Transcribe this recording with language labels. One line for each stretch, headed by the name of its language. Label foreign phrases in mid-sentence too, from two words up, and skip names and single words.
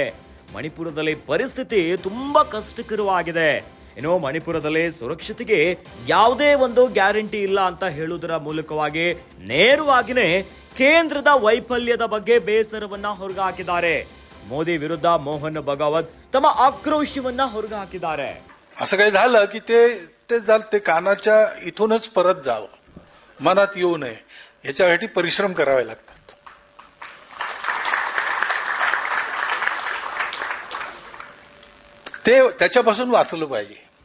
Kannada: ಮಣಿಪುರದಲ್ಲಿ ಪರಿಸ್ಥಿತಿ ತುಂಬಾ ಕಷ್ಟಕರವಾಗಿದೆ. ಏನೋ ಮಣಿಪುರದಲ್ಲಿ ಸುರಕ್ಷತೆಗೆ ಯಾವುದೇ ಒಂದು ಗ್ಯಾರಂಟಿ ಇಲ್ಲ ಅಂತ ಹೇಳುವುದರ ಮೂಲಕವಾಗಿ ನೇರವಾಗಿನೇ ಕೇಂದ್ರದ ವೈಫಲ್ಯದ ಬಗ್ಗೆ ಬೇಸರವನ್ನ ಹೊರಗಾಕಿದ್ದಾರೆ. ಮೋದಿ ವಿರುದ್ಧ ಮೋಹನ್ ಭಾಗವತ್ ತಮ್ಮ ಆಕ್ರೋಶವನ್ನ ಹೊರಗಾಕಿದ್ದಾರೆ.
Marathi: असं काही झालं की ते कानाच्या इथूनच परत जावं, मनात येऊ नये, याच्यासाठी परिश्रम करावे लागतात. ते त्याच्यापासून वाचलं पाहिजे.